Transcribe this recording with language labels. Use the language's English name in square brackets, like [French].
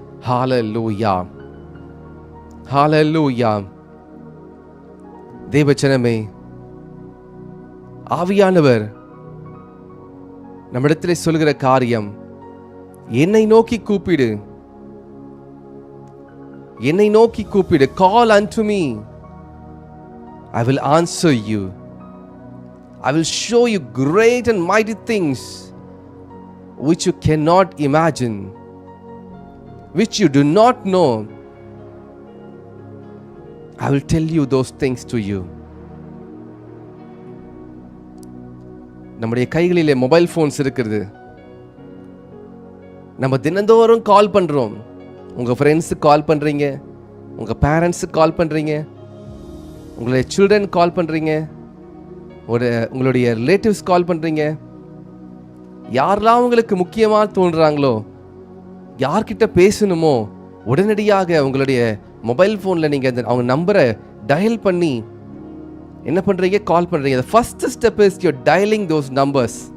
[Tamil] ஹல்லேலூயா, ஹல்லேலூயா. தேவஜனமே, ஆவியானவர் நம்மிடத்திலே சொல்கிற காரியம், என்னை நோக்கி கூப்பிடு, என்னை நோக்கி கூப்பிடு. [English] Call unto me, I will answer you. I will show you great and mighty things which you cannot imagine, which you do not know. I will tell you those things to you. [Tamil] நம்முடைய கைகளிலே mobile phones இருக்கிறது. நம்ம தினந்தோறும் கால் பண்ணுறோம். உங்கள் ஃப்ரெண்ட்ஸுக்கு கால் பண்ணுறீங்க, உங்கள் பேரண்ட்ஸுக்கு கால் பண்ணுறீங்க, உங்களுடைய சில்ட்ரன் கால் பண்ணுறீங்க, உங்களுடைய ரிலேட்டிவ்ஸ் கால் பண்ணுறீங்க. யாரெல்லாம் உங்களுக்கு முக்கியமாக தோன்றுறாங்களோ, யார்கிட்ட பேசணுமோ, உடனடியாக உங்களுடைய மொபைல் ஃபோனில் நீங்கள் அவங்க நம்பரை டயல் பண்ணி என்ன பண்ணுறீங்க? கால் பண்ணுறீங்க. [English] The first step is you're dialing those numbers.